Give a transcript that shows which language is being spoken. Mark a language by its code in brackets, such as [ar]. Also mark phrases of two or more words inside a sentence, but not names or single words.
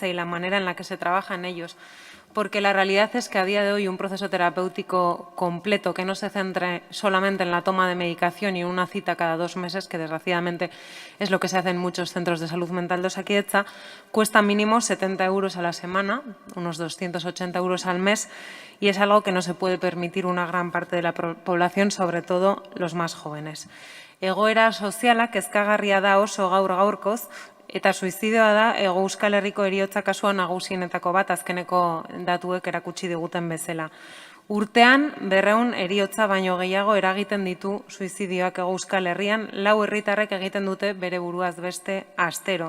[es] y la manera en la que se trabaja en ellos, porque la realidad es que a día de hoy un proceso terapéutico completo que no se centre solamente en la toma de medicación y una cita cada 2 meses, que desgraciadamente es lo que se hace en muchos centros de salud mental de Osakidetza, cuesta mínimo 70 euros a la semana, unos 280 euros al mes, y es algo que no se puede permitir una gran parte de la población, sobre todo los más jóvenes. [eu] Egoera soziala kezkagarria da oso gaur-gaurkoz, eta suizidioa da Hego Euskal Herriko heriotza kasua nagusienetako bat azkeneko datuek erakutsi diguten bezala. Urtean 200 heriotza baino gehiago eragiten ditu suizidioak Hego Euskal Herrian, 4 herritarrek egiten dute bere buruaz beste astero.